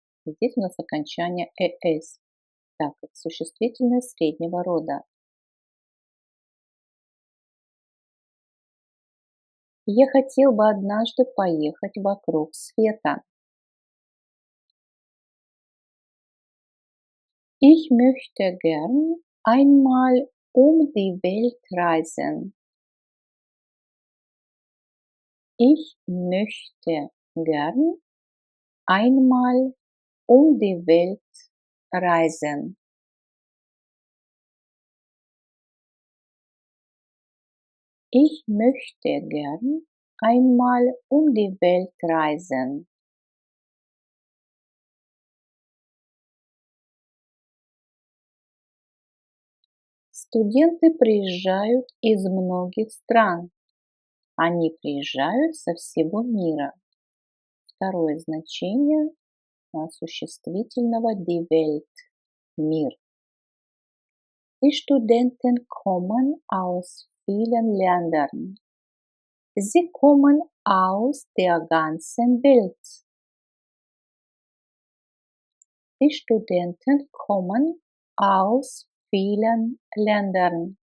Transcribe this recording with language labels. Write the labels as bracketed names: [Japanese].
[Russian] Здесь у нас окончание «эс», так как существительное среднего рода. Я хотел бы однажды поехать вокруг света. [German] Ich möchte gern einmal um die Welt reisen. Ich möchte gern einmal um die Welt reisen. Ich möchte gern einmal um die Welt reisen. [Russian] Студенты приезжают из многих стран. Они приезжают со всего мира. Второе значение существительного die Welt – мир. [German] Die Studenten kommen aus vielen Ländern. Sie kommen aus der ganzen Welt. Die Studenten kommen aus vielen Ländern.